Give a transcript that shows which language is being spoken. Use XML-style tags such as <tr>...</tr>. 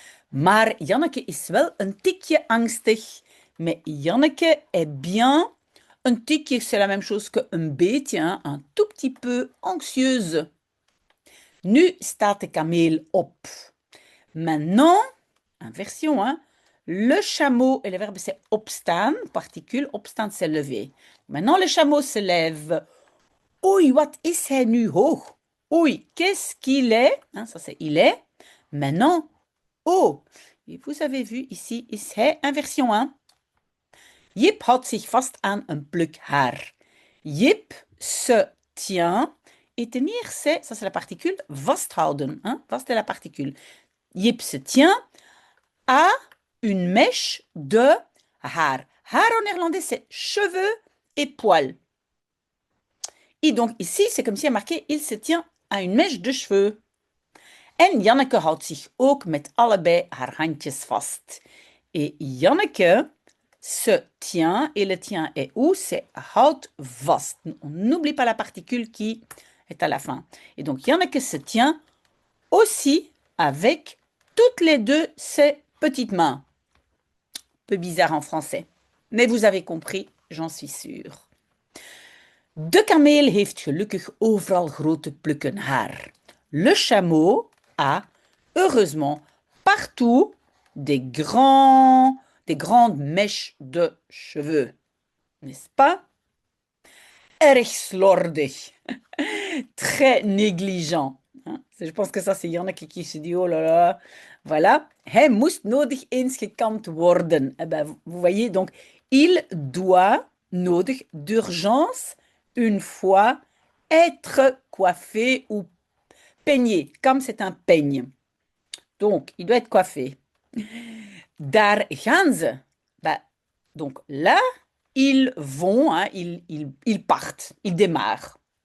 <nl>Maar Janneke is wel een tikje angstig.</nl> <fr>Mais Janneke est bien. Un tikje, c'est la même chose qu'un beetje, hein, un tout petit peu anxieuse.</fr> <nl>Nu staat de kameel op.</nl> <fr>Maintenant, inversion, hein, le chameau, et le verbe c'est opstaan, particule, opstaan c'est lever. Maintenant, le chameau se lève.</fr> <nl>Oei, wat is hij nu hoog?</nl> <fr>Oei, qu'est-ce qu'il est? Hein, ça c'est il est. Maintenant, oh. Et vous avez vu ici, is hij, inversion 1.</fr> <nl>Jip houdt zich vast aan een pluk haar.</nl> <fr>Jip se tient. Et tenir, c'est, ça c'est la particule, vasthouden. Hein? Vast est la particule. Jip se tient à une mèche de haar. Haar en néerlandais, c'est cheveux et poils. Et donc ici, c'est comme si il y a marqué, il se tient à une mèche de cheveux.</fr> <nl>En Janneke houdt zich ook met allebei haar handjes vast.</nl> <fr>Et Janneke se tient, et le tient est où? C'est houdt vast. On n'oublie pas la particule qui est à la fin. Et donc Janneke se tient aussi avec toutes les deux ses petites mains. Peu bizarre en français. Mais vous avez compris, j'en suis sûre.</fr> <nl>De kameel heeft gelukkig overal grote plukken haar.</nl> <fr>Le chameau a, heureusement, partout des grandes mèches de cheveux. N'est-ce pas?</fr> <nl>Erg slordig.</nl> <fr>Très négligent. Je pense que ça, c'est Janneke qui se dit, oh là là. Voilà.</fr> <nl>Hij moest nodig eens gekamd worden.</nl> <fr>Eh ben, vous voyez, donc, il doit, nodig, d'urgence, une fois, être coiffé ou peigné. Comme c'est un peigne. Donc, il doit être coiffé.</fr> <nl>Daar gaan ze.</nl> <fr>Ben, donc là, ils vont, hein, ils partent, ils démarrent.</fr>